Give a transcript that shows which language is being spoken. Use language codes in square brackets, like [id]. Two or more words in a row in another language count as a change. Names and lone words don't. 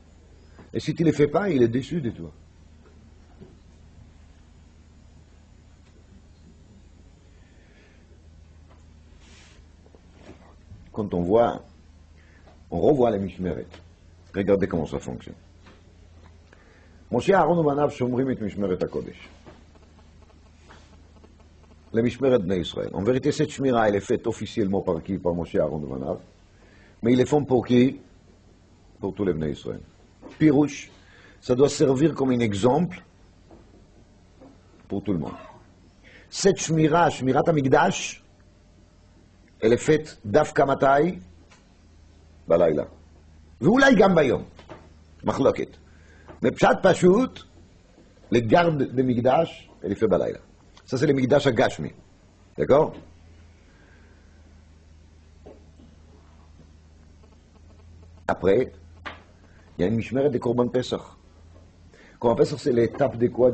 [fr] Et si tu ne le fais pas, il est déçu de toi. Quand on revoit les Mishmeret, regardez comment ça fonctionne. [he] Moshe Aaron ובניו שומרים את משמרת הקודש. למשמרת בני ישראל. [fr] En vérité, cette shmira, elle est faite officiellement par qui? Par Moshe Aaron ובניו. Mais ils le font pour qui? Pour tous les Bnei Israël. Pirouche, ça doit servir comme un exemple pour tout le monde. Cette shmira, [he] שמירת המקדש, [fr] elle est faite [he] דווקא מתי, [fr] balayla. [he] ואולי גם ביום, מחלוקת. [fr] Mais [he] פשט פשוט, [fr] les gardes de Migdash, elle est fait balaïla. Ça, c'est le Migdash à Gashmi. D'accord? Après, il y a une Mishmeret de [he] קרבן פסח. קרבן פסח, [fr] c'est l'étape de quoi?